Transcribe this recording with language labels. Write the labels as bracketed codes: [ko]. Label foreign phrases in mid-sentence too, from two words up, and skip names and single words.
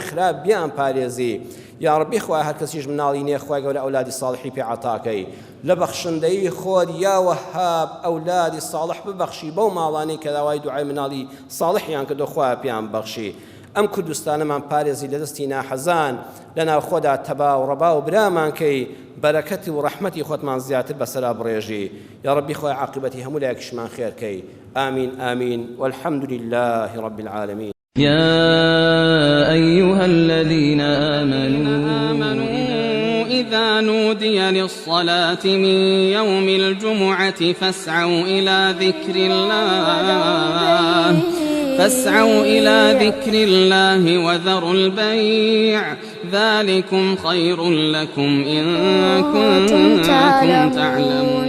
[ckb] خراپ بیان پارێزی [ar] یا ڕەبی [ckb] خوای هەر کەسیش مناڵی نییە خوای گەورە ئەولادی ساڵحی پێ عەتاکەی لە بەخشندەی خۆت [ar] یا وەهاب [ckb] ئەولادی ساڵح ببەخشی بەو ماڵانەی کە داوای دوعای مناڵی ساڵحیان کردو خوای پیان بەخشی ئەم کوردستانەمان پارێزی لە دەستی ناحەزان لەناو خۆدا تەبا و ڕەبا و برامان کەی بەرەکەتی و ڕەحمەتی خۆتمان زیاتر بەسەرا بڕێژی [ar] یا ڕەبی [ckb] خوای عاقبەتی هەموو لایەکیشمان خێرکەی [ar] آمين آمين والحمد لله رب العالمين يا أيها الذين آمنوا إذا نودي للصلاة من يوم الجمعة فاسعوا إلى ذكر الله وذروا البيع ذلكم خير لكم إن كنتم تعلمون